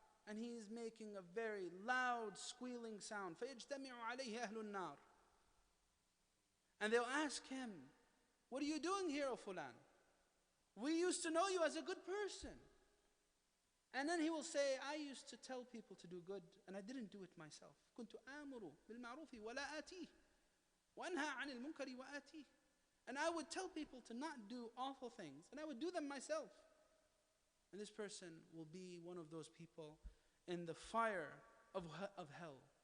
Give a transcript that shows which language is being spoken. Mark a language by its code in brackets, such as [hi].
[en] And he is making a very loud squealing sound. [ar] فَيَجْتَمِعُ عَلَيْهِ أَهْلُ النَّارِ. [en] And they'll ask him, what are you doing here, O Fulan? We used to know you as a good person. And then he will say, I used to tell people to do good, and I didn't do it myself. [ar] كنت آمر بالمعروف ولا آتيه وأنهى عن المنكر وآتيه. [en] And I would tell people to not do awful things, and I would do them myself. And this person will be one of those people in the fire of hell.